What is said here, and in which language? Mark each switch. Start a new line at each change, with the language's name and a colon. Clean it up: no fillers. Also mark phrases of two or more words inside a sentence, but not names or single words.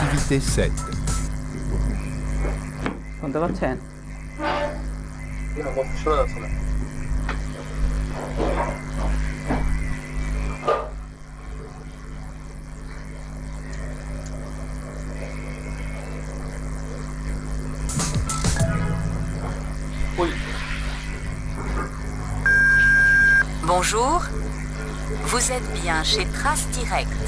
French: Activité 7.
Bangla: শুনতে পাচ্ছেন? না, কথা শোনা যাচ্ছে না। Oui.
French: Bonjour, vous êtes bien chez Trace Direct.